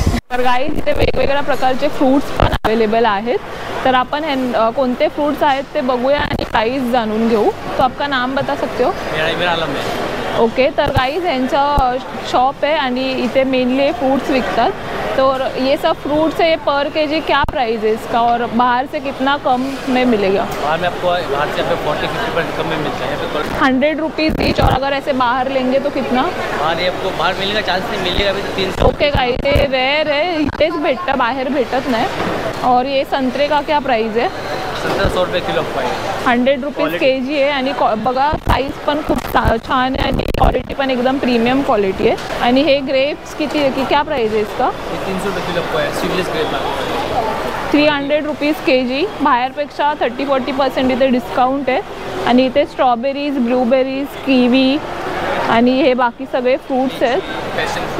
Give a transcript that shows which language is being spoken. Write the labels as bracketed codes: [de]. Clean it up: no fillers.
[mr] तर गाईज इथे वेगवेगळ्या प्रकारचे फ्रूट्स पण अवेलेबल आहेत. तर आपण कोणते फ्रूट्स आहेत ते बघूया आणि प्राइस जाणून घेऊ. [hi] तो आपका नाम बता सकते हो? मेरा आलम है. ओके. [mr] तर गाइस यांचा शॉप है आणि इथे मेनली फ्रूट्स विकतात. [hi] तो ये सब फ्रूट्स है, ये पर केजी क्या प्राइस है इसका और बाहर से कितना कम में मिलेगा? बाहर में आपको बाहर से 40-50% कम में मिलता है. 100 रुपीज़ ईच. और अगर ऐसे बाहर लेंगे तो कितना? बाहर आपको बाहर मिलने का चांस नहीं मिलेगा. अभी तो 300. [mr] ओके गाइस, [hi] ये रेयर है, [mr] इथेच भेटतं, बाहेर भेटत नाही. [hi] और ये संतरे का क्या प्राइस है? [mr] 100 रुपये किलो आहे. 100 रुपीज़ केजी आहे. आणि बघा साईज पण खूप छान आहे आणि क्वालिटी पण एकदम प्रीमियम क्वालिटी आहे. आणि हे ग्रेप्स किती आहे, [hi] की क्या प्राइस है इसका? [mr] 300 रुपये किलो आहे. सीडलेस ग्रेप आहे. 300 रुपीज़ केजी. बाहेरपेक्षा 30-40% इथे डिस्काउंट आहे. आणि इथे स्ट्रॉबेरीज, ब्लूबेरीज, किवी आणि हे बाकी सगळे फ्रूट्स आहेत.